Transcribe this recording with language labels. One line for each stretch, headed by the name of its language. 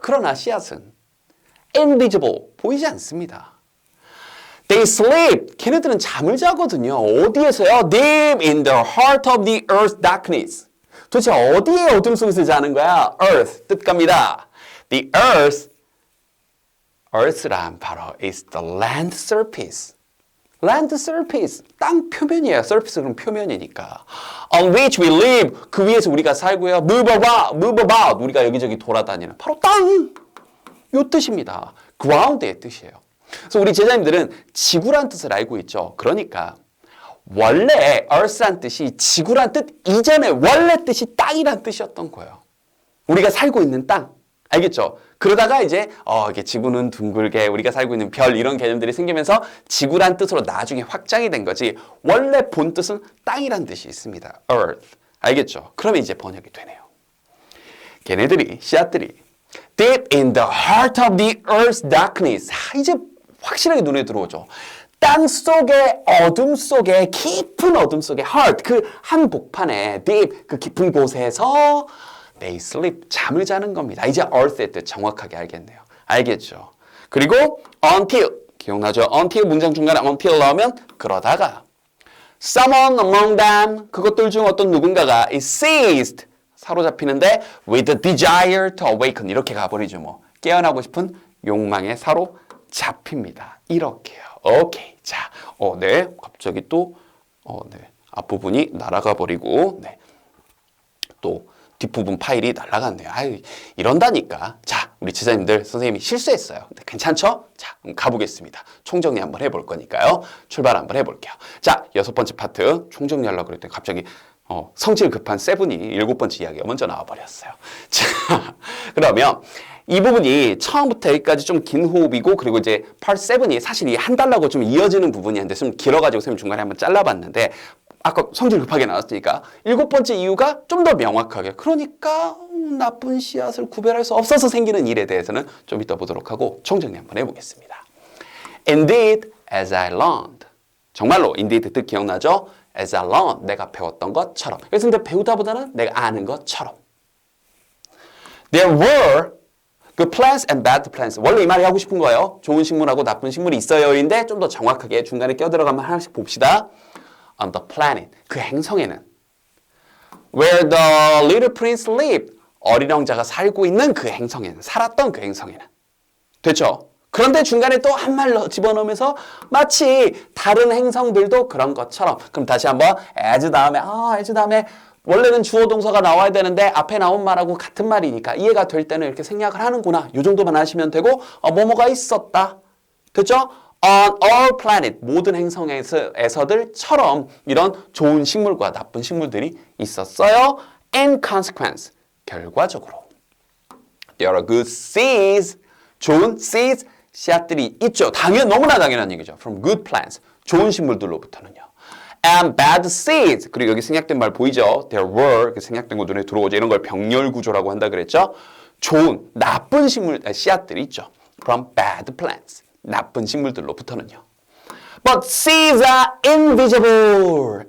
Korean: 그러나 씨앗은
English: invisible,
Korean: 보이지 않습니다.
English: They sleep.
Korean: 걔네들은 잠을 자거든요. 어디에서요?
English: Deep in the heart of the earth's darkness.
Korean: 도대체 어디에 어둠 속에서 자는 거야? Earth, 뜻갑니다.
English: The earth란
Korean: 바로
English: is the land surface.
Korean: land surface, 땅 표면이에요. surface 그럼 표면이니까.
English: On which we live,
Korean: 그 위에서 우리가 살고요.
English: move about,
Korean: 우리가 여기저기 돌아다니는 바로 땅! 요 뜻입니다. ground의 뜻이에요. 그래서 우리 제자님들은 지구란 뜻을 알고 있죠. 그러니까 원래 earth란 뜻이 지구란 뜻 이전에 원래 뜻이 땅이란 뜻이었던 거예요. 우리가 살고 있는 땅. 알겠죠? 그러다가 이제 이게 지구는 둥글게 우리가 살고 있는 별 이런 개념들이 생기면서 지구란 뜻으로 나중에 확장이 된 거지 원래 본 뜻은 땅이란 뜻이 있습니다. earth. 알겠죠? 그러면 이제 번역이 되네요. 걔네들이 씨앗들이
English: deep in the heart of the earth's darkness.
Korean: 이제 확실하게 눈에 들어오죠. 땅 속의 어둠 속에 깊은 어둠 속에 heart 그 한복판에 deep 그 깊은 곳에서
English: they sleep
Korean: 잠을 자는 겁니다. 이제 earth의 뜻 정확하게 알겠네요. 알겠죠? 그리고 until 기억나죠? until 문장 중간에 until 넣으면 그러다가
English: someone among them
Korean: 그것들 중 어떤 누군가가
English: is seized
Korean: 사로잡히는데
English: with the desire to awaken
Korean: 이렇게 가버리죠. 뭐 깨어나고 싶은 욕망에 사로잡힙니다. 이렇게요. 오케이. 자, 네. 갑자기 또 네. 앞부분이 날아가 버리고 네. 또 뒷부분 파일이 날아갔네요. 이런다니까. 자, 우리 제자님들 선생님이 실수했어요. 근데 괜찮죠? 자, 그럼 가보겠습니다. 총정리 한번 해볼 거니까요. 출발 한번 해볼게요. 자, 6번째 파트 총정리하려고 그랬더니 갑자기 성질 급한 세븐이 7번째 이야기가 먼저 나와버렸어요. 자, 그러면 이 부분이 처음부터 여기까지 좀 긴 호흡이고 그리고 이제 part 7이 사실 이 한 달라고 좀 이어지는 부분이었는데 좀 길어가지고 선생님 중간에 한번 잘라봤는데 아까 성질 급하게 나왔으니까 7번째 이유가 좀 더 명확하게 그러니까 나쁜 씨앗을 구별할 수 없어서 생기는 일에 대해서는 좀 이따 보도록 하고 총정리 한번 해보겠습니다.
English: Indeed, as I learned.
Korean: 정말로 indeed 뜻 기억나죠?
English: As I learned,
Korean: 내가 배웠던 것처럼. 그래서 근데 배우다보다는 내가 아는 것처럼.
English: There were good plants and bad plants.
Korean: 원래 이 말이 하고 싶은 거예요. 좋은 식물하고 나쁜 식물이 있어요인데 좀 더 정확하게 중간에 껴들어가면 하나씩 봅시다.
English: On the planet,
Korean: 그 행성에는
English: Where the little prince lived,
Korean: 어린 왕자가 살고 있는 그 행성에는, 살았던 그 행성에는. 됐죠? 그런데 중간에 또 한 말 집어넣으면서 마치 다른 행성들도 그런 것처럼. 그럼 다시 한번 as 다음에 원래는 주어 동사가 나와야 되는데 앞에 나온 말하고 같은 말이니까 이해가 될 때는 이렇게 생략을 하는구나. 이 정도만 하시면 되고 뭐뭐가 있었다. 됐죠?
English: On all planet,
Korean: 모든 행성에서들처럼 이런 좋은 식물과 나쁜 식물들이 있었어요.
English: In consequence,
Korean: 결과적으로.
English: There are good seeds, 좋은 seeds,
Korean: 씨앗들이 있죠. 너무나 당연한 얘기죠.
English: From good plants,
Korean: 좋은 식물들로부터는요.
English: And bad seeds,
Korean: 그리고 여기 생략된 말 보이죠?
English: There were,
Korean: 이렇게 생략된 거 눈에 들어오죠. 이런 걸 병렬 구조라고 한다 그랬죠? 좋은, 나쁜 씨앗들이 있죠.
English: From bad plants.
Korean: 나쁜 식물들로부터는요.
English: But seeds are invisible.